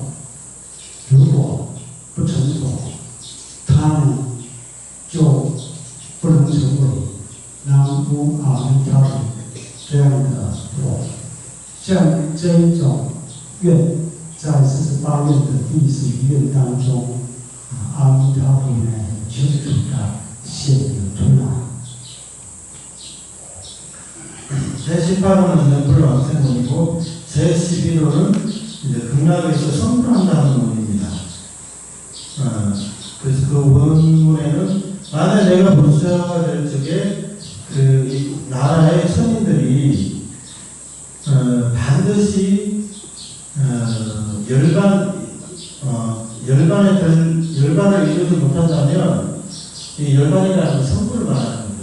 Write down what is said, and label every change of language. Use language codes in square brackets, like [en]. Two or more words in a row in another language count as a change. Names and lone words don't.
[zh] 如果不成佛，他们就不能成为南无阿弥陀佛这样的佛。像这一种愿。在48愿的第11愿当中，阿弥陀佛呢很清楚的显明出来。 [ko] 제18호는 연불왕생문이고 제11호는 이제 극락에서 성불한다는 원입니다. 그래서 그 원문에는 만약 내가 문수가 될 적에 이 나라의 천인들이 반드시 열반을 이루지 못한다면 이 열반이라는 성불을 말하는 겁니다.